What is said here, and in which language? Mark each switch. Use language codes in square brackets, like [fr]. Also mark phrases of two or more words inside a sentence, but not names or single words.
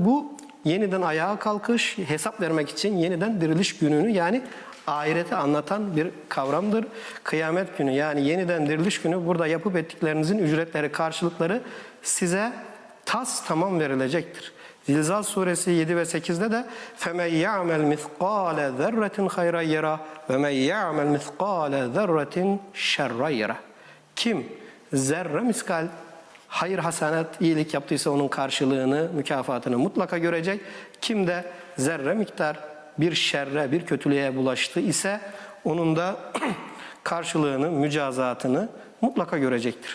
[tr] Bu yeniden ayağa kalkış, hesap vermek için yeniden diriliş gününü yani ahireti anlatan bir kavramdır. Kıyamet günü yani yeniden diriliş günü burada yapıp ettiklerinizin ücretleri, karşılıkları size tamam verilecektir. Zilzal suresi 7 ve 8'de de [ar] فَمَنْ يَعْمَلْ مِثْقَالَ ذَرَّةٍ خَيْرًا يَرَى وَمَنْ يَعْمَلْ مِثْقَالَ ذَرَّةٍ شَرًّا يَرَى. [tr] Kim zerre miskal hayır, hasenat, iyilik yaptıysa onun karşılığını, mükafatını mutlaka görecek. Kim de zerre miktar bir şerre, bir kötülüğe bulaştı ise onun da karşılığını, mücazatını mutlaka görecektir.